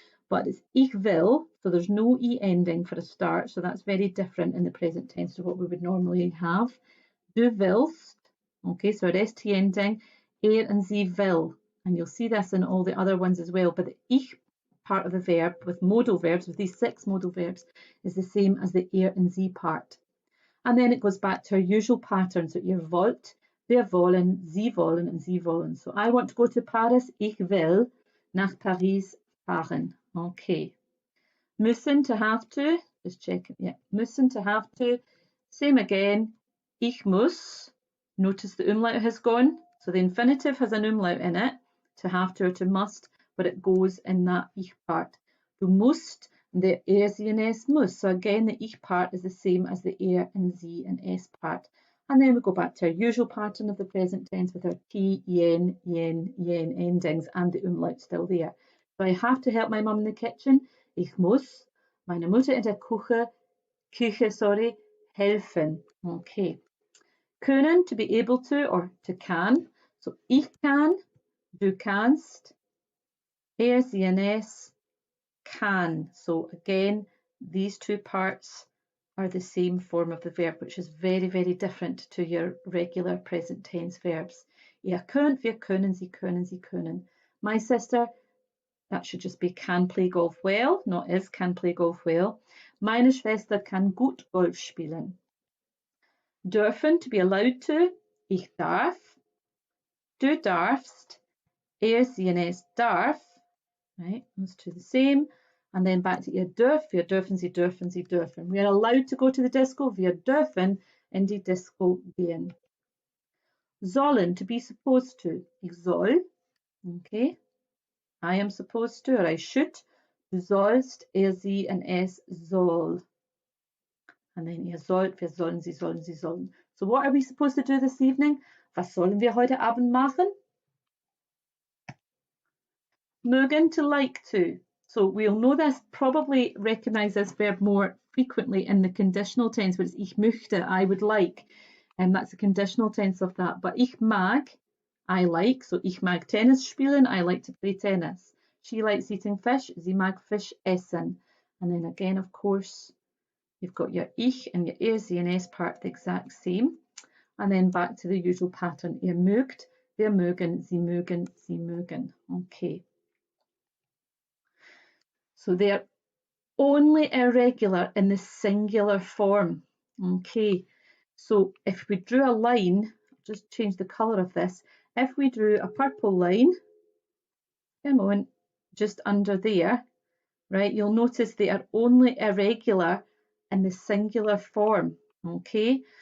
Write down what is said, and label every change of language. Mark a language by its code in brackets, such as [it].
[en] But it's [de] ich will, [en] so there's no e ending for a start, so that's very different in the present tense to what we would normally have. [de] Du willst, [en] okay, so a st ending, and [de] sie will, [en] and you'll see this in all the other ones as well, but the ich part of the verb with modal verbs, with these 6 modal verbs, is the same as the and sie part. And then it goes back to our usual pattern. [de] So ihr wollt, wir wollen, Sie wollen, and Sie wollen. [en] So I want to go to Paris. [de] Ich will nach Paris fahren. [en] Okay. Müssen, to have to. Just check it. Yeah. Müssen, to have to. Same again. [de] Ich muss. [en] Notice the umlaut has gone. So the infinitive has an umlaut in it. To have to or to must. But it goes in that ich part. [de] Du musst, [en] and the sie and s [de] muss. [en] So again, the ich part is the same as the and sie and s part. And then we go back to our usual pattern of the present tense with our t, yen endings and the umlaut still there. So I have to help my mum in the kitchen. [de] Ich muss meine Mutter in der Küche, helfen. [en] Okay. Können, to be able to or to can. [de] So ich kann, du kannst, sie [en] and s can. So again, these 2 parts are the same form of the verb, which is very, very different to your regular present tense verbs. [de] Ihr könnt, wir können, sie können, sie können. [en] My sister, that should just be can play golf well, not is can play golf well. [de] Meine Schwester kann gut Golf spielen. Dürfen, [en] to be allowed to. [de] Ich darf. Du darfst. [en] Sie and es darf. Right, those 2 the same. And then back to [de] ihr dürft, wir dürfen, sie dürfen, sie dürfen. [en] We are allowed to go to the disco, [de] wir dürfen in die Disco gehen. [en] Sollen, to be supposed to. [de] Ich soll, [en] okay. I am supposed to, or I should. [de] Du sollst, sie and es soll. [en] And then [de] ihr sollt, wir sollen, sie sollen, sie sollen. [en] So what are we supposed to do this evening? [de] Was sollen wir heute Abend machen? [en] Mögen, to like to. So we'll know this, probably recognise this verb more frequently in the conditional tense, where it's [de] ich möchte, [en] I would like, and that's the conditional tense of that. But [de] ich mag, [en] I like, so [de] ich mag Tennis spielen, [en] I like to play tennis. She likes eating fish. [de] Sie mag Fisch essen. [en] And then again, of course, you've got your ich and your er, sie and s part the exact same. And then back to the usual pattern. [de] Ihr mögt, wir mögen, sie mögen, sie mögen. [en] Okay. So they're only irregular in the singular form. Okay. So if we drew a line, just change the colour of this. If we drew a purple line, a moment, just under there, right, you'll notice they are only irregular in the singular form, okay?